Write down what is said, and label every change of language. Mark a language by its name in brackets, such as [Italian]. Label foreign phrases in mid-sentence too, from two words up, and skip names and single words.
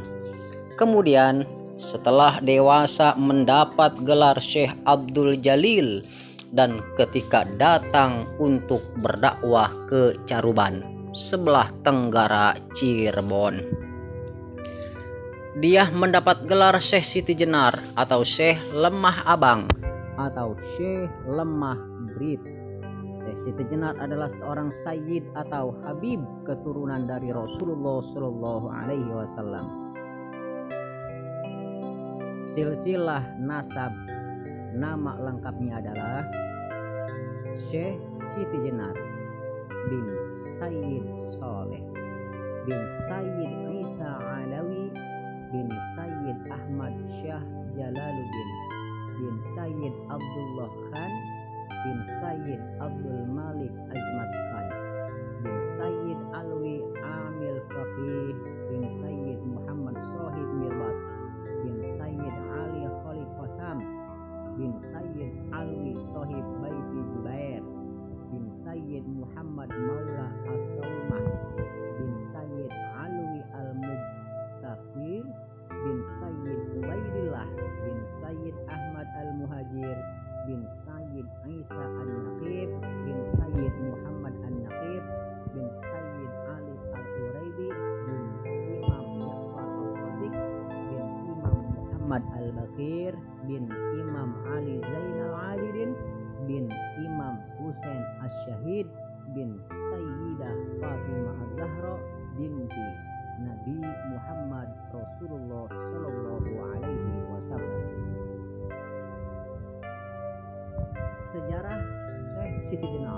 [Indonesian] Kemudian setelah dewasa mendapat gelar Syekh Abdul Jalil, dan ketika datang untuk berdakwah ke Caruban, sebelah tenggara Cirebon, dia mendapat gelar Syekh Siti Jenar atau Syekh Lemah Abang atau Syekh Lemah Brit. Syekh Siti Jenar adalah seorang sayyid atau habib keturunan dari Rasulullah Shallallahu Alaihi Wasallam. Silsilah nasab. Nama lengkapnya adalah Syekh Siti Jenar bin Sayyid Soleh bin Sayyid Isa Alawi bin Sayyid Ahmad Syah Jalaluddin bin Sayyid Abdullah Khan bin Sayyid Abdul Malik Azmat Khan bin Sayyid Alwi Amil Faqih bin Sayyid Muhammad Sohib Mirbat bin Sayyid Ali Khalid Qasam bin Sayyid Alwi Sohib Baiti Jubair bin Sayyid Muhammad Maula As-Sawmah bin Sayyid Alwi Al-Mubtaqir bin Sayyid Ubaidillah bin Sayyid Ahmad Al-Muhajir bin Sayyid Isa An-Naqib bin Sayyid Muhammad An-Naqib bin Sayyid Ali Al-Uraidi bin Imam Ja'far As-Sadiq bin Imam Muhammad Al-Bakir bin Imam Ali Zainal Abidin bin Imam Husain Asy-Syahid bin Sayyidah Fatimah Az-Zahra binti Nabi Muhammad Rasulullah Sallallahu Alaihi Wasallam. Sejarah Syekh Siti Jenar.